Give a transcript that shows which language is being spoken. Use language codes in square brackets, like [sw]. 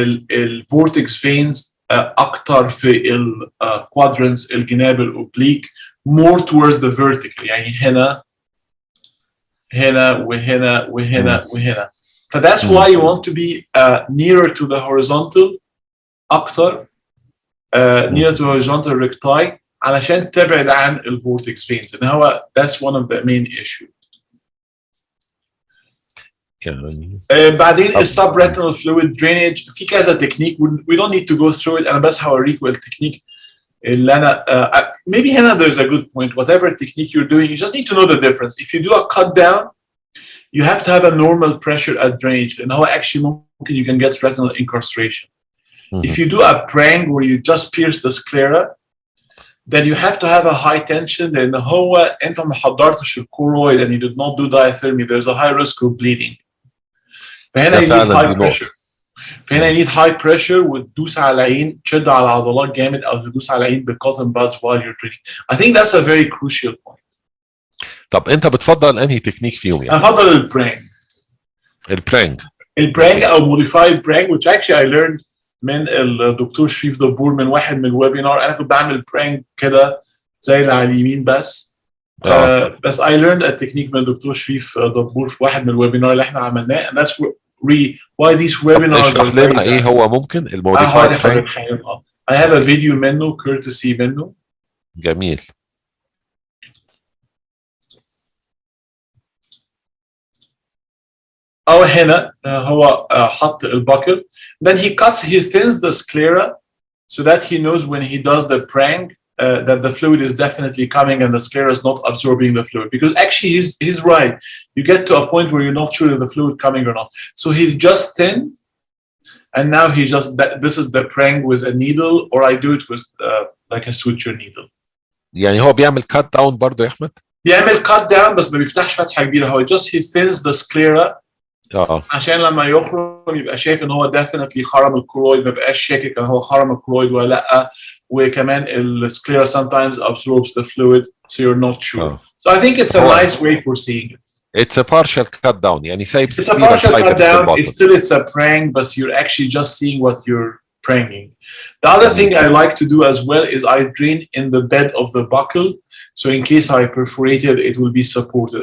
[ar] الفورتكس فينز اكتر في الكوادرنتس الجناب الاوبليك [en] more towards the vertical [ar] يعني هنا وهنا. [en] So that's why you want to be nearer to the horizontal اكتر nearer to the horizontal recti [ar] علشان تبعد عن الفورتكس فينز. [en] ان هو that's one of the main issues. بعدين السبريتنال فلويد درينج في كذا technique we don't need to go through it. [ar] انا بس هوريكم التكنيك اللي انا [en] maybe هنا there's a good point. Whatever technique you're doing you just need to know the difference. If you do a cut down you have to have a normal pressure at drainage لأن هو actually ممكن you can get retinal incarceration. If you do a prank where you just pierce the sclera, then you have to have a high tension [ar] لأن هو أنت ما حضرتش الكورويد [en] and you did not do diathermy. There's a high risk of bleeding. فهنا you need high pressure. [ar] فهنا [en] you need high pressure [ar] وتدوس على العين تشد على العضلات جامد أو تدوس على العين بالcotton buds [en] while you're treating. I think that's a very crucial point. [ar] طب أنت بتفضل أنهي تكنيك فيهم يعني؟ أنا بفضل البرانك. البرانك أو modified prank [en] which actually I learned [ar] من الدكتور شريف دبور من واحد من الويبينار. أنا كنت بعمل برانك كده زي اللي على اليمين بس. بس [en] I learned a technique [ar] من الدكتور شريف دبور في واحد من الويبينار اللي احنا عملناه [en] and that's why these webinars [ar] اشرح لنا ايه هو ممكن الموديفايد برانك. [en] I have a video منه courtesy منه. [ar] جميل. هنا هو حط الباكل [en] then he thins the sclera so that he knows when he does the prank that the fluid is definitely coming and the sclera is not absorbing the fluid because actually he's right. You get to a point where you're not sure if the fluid coming or not. So he's just thinned and now he just this is the prank with a needle or I do it with like a suture needle. [ar] يعني هو بيعمل cut down برضه يا احمد؟ بيعمل cut down بس ما بيفتحش فتحة كبيرة. هو [en] he thins the sclera [ar] عشان لما يخرم يبقى شايف ان هو definitely خرم الكرويد ما بقاش شاكك ان هو خرم الكرويد ولا لا. [en] وكمان السكليرا sometimes absorbs the fluid so you're not sure. So I think it's a nice way for seeing it. It's a partial cut down يعني سايب It's a partial cut down. It's a prank but you're actually just seeing what you're pranking. The other thing I like to do as well is I drain in the bed of the buccal so in case I perforate it, it will be supported.